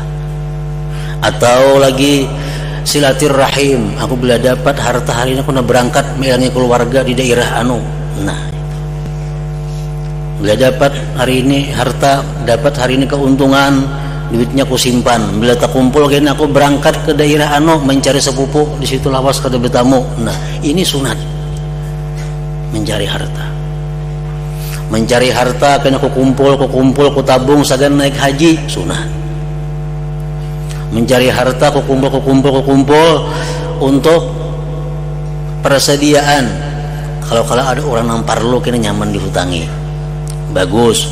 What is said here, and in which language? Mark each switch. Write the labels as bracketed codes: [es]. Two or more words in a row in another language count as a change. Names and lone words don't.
[id] Atau lagi silaturahim, aku bila dapat harta hari ini aku nak berangkat melangi keluarga di daerah anu. Nah, bila dapat hari ini harta, dapat hari ini keuntungan, duitnya aku simpan. [bjn] Bila tak kumpul kini aku berangkat ke daerah anu mencari sepupu, di situ lawas kada bertamu. [id] Nah, ini sunat mencari harta. Mencari harta kena aku kumpul, aku tabung sagan naik haji, sunat. Mencari harta aku kumpul untuk persediaan kalau ada orang yang parlo kena nyaman dihutangi, bagus.